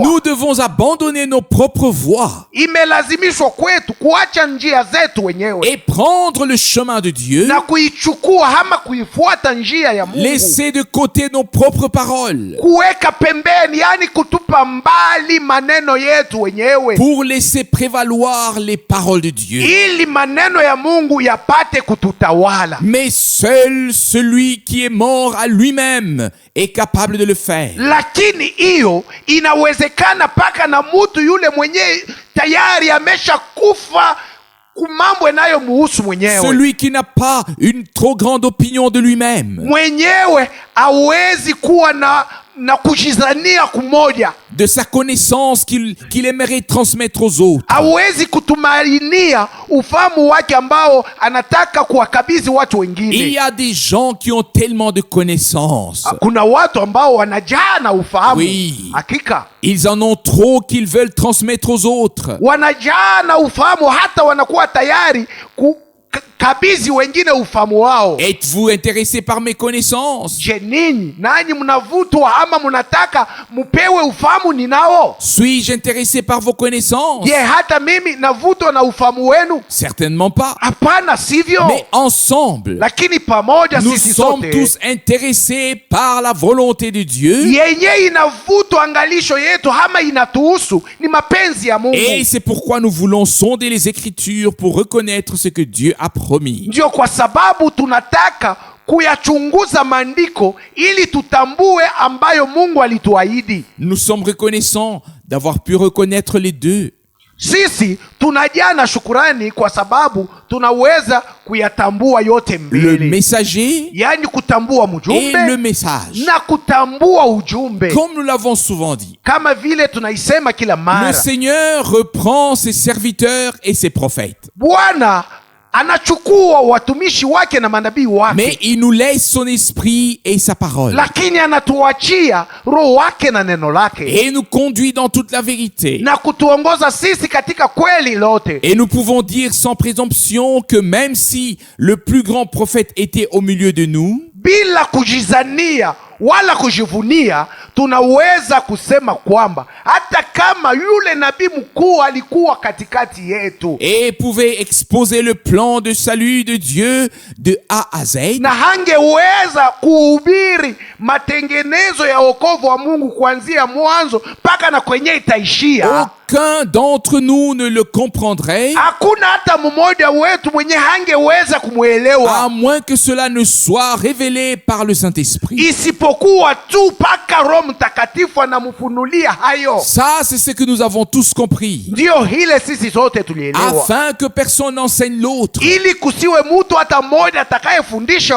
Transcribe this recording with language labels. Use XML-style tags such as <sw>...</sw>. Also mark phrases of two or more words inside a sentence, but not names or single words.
<fr>Nous devons abandonner nos propres voies</fr> <sw>Imelazimishwa kwetu kuacha njia zetu wenyewe</sw> <fr>et prendre le chemin de Dieu.</fr> <sw>na kuichukua ama kuifuata njia ya Mungu.</sw> <fr>Laisser de côté nos propres paroles</fr> <sw>Kuweka pembeni, yani kutupa mbali maneno yetu wenyewe,</sw> <fr>pour laisser prévaloir les paroles de Dieu.</fr> <sw>ili maneno ya Mungu yapate kututawala.</sw> <fr>Mais seul celui qui est mort à lui-même est capable de le faire.</fr> <sw>Lakini hiyo inawezekana paka na mtu yule mwenyewe tayari amesha kufa kumambo inayomuhusu mwenyewe.</sw> <fr>Celui qui n'a pas une trop grande opinion de lui-même,</fr> <sw>Mwenyewe hawezi kuwa na kujizania kumoja,</sw> <fr>de sa connaissance qu'il aimerait transmettre aux autres.</fr> <sw>hawezi kutumainia ufahamu wake ambao anataka kuwakabidhi watu</sw> <fr>Il</fr> <sw>wengine.</sw> <fr>y a des gens qui ont tellement de connaissances.</fr> <sw>Kuna watu ambao wanajaa na ufahamu.</sw> <fr>Oui.</fr> <sw>Hakika</sw> <fr>Ils en ont trop qu'ils veulent transmettre aux autres.</fr> <sw>wanajaa na ufahamu, hata wanakuwa tayari kabizi wengine ufahamu wao.</sw> <fr>Êtes-vous intéressé par mes connaissances?</fr> <sw>Je, ninyi nanyi mnavutwa ama mnataka mupewe ufahamu ninao?</sw> <fr>Suis-je intéressé par vos connaissances?</fr> <sw>Je, hata mimi navutwa na ufahamu wenu?</sw> <fr>Certainement pas.</fr> <sw>Hapana, sivyo.</sw> <fr>Mais ensemble,</fr> <sw>Lakini pamoja</sw> <fr>nous</fr> <sw>sisi</sw> <fr>sommes</fr> <sw>sote</sw> <fr>tous intéressés par la volonté de Dieu.</fr> <sw>yenye inavutwa angalisho yetu ama inatuhusu ni mapenzi ya Mungu.</sw> <fr>Et c'est pourquoi nous voulons sonder les Écritures pour reconnaître ce que Dieu a promis.</fr> <sw>Ndio kwa sababu tunataka kuyachunguza maandiko ili tutambue ambayo Mungu alituahidi.</sw> <fr>Nous sommes reconnaissants d'avoir pu reconnaître les deux.</fr> <sw>Sisi tunajaa na shukurani kwa sababu tunaweza kuyatambua yote</sw> <fr>Le</fr> <sw>mbili,</sw> <fr>messager</fr> <sw>yaani kutambua</sw> <fr>et le</fr> <sw>mjumbe</sw> <fr>message.</fr> <sw>na kutambua ujumbe.</sw> <fr>Comme nous l'avons souvent dit,</fr> <sw>Kama vile tunaisema kila</sw> <fr>le</fr> <sw>mara,</sw> <fr>Seigneur reprend ses serviteurs et ses prophètes.</fr> <sw>Bwana anachukua watumishi wake na manabii wake,</sw> <fr>Mais il nous laisse son esprit et sa parole.</fr> <sw>lakini anatuachia roho wake na neno lake</sw> <fr>Et nous conduit dans toute la vérité.</fr> <sw>na kutuongoza sisi katika kweli lote.</sw> <fr>Et nous pouvons dire sans présomption que même si le plus grand prophète était au milieu de nous,</fr> <sw>Bila kujizania wala kujivunia, tunaweza kusema kwamba hata kama yule nabii mkuu alikuwa katikati yetu</sw> <fr>et pouvait exposer le plan de salut de Dieu de A à Z,</fr> <sw>na hangeweza kuhubiri matengenezo ya wokovu wa Mungu kuanzia mwanzo mpaka na kwenye itaishia,</sw> <fr>aucun d'entre nous ne le comprendrait,</fr> <sw>hakuna hata mmoja wetu mwenye hangeweza kumwelewa,</sw> <fr>à moins que cela ne soit révélé par le Saint-Esprit.</fr> <sw>isipokuwa tu mpaka Roho Mtakatifu anamfunulia hayo.</sw> <fr>Ça, c'est ce que nous avons tous compris.</fr> <sw>Ndiyo hile sisi sote tulielewa,</sw> <fr>Afin que personne n'enseigne l'autre,</fr> <sw>ili kusiwe mtu hata mmoja atakayefundisha</sw>